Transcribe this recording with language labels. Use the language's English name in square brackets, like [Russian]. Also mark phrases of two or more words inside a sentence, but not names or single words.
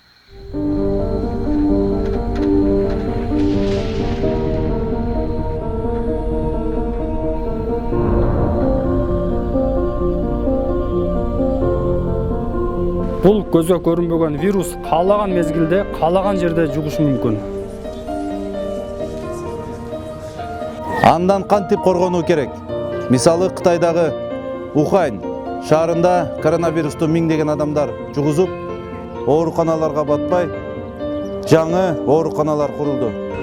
[Kazakh] Бұл көзге көрінбеген вирус қалаған мезгілде, қалаған жерде жұғышы мүмкін. [Kyrgyz] Андан кантип коргонуу керек? Мисалы Кытайдагы Ухань шаарында коронавирусту миңдеген адамдар жугузуп, ооруканаларга батпай, жаңы ооруканалар курулду.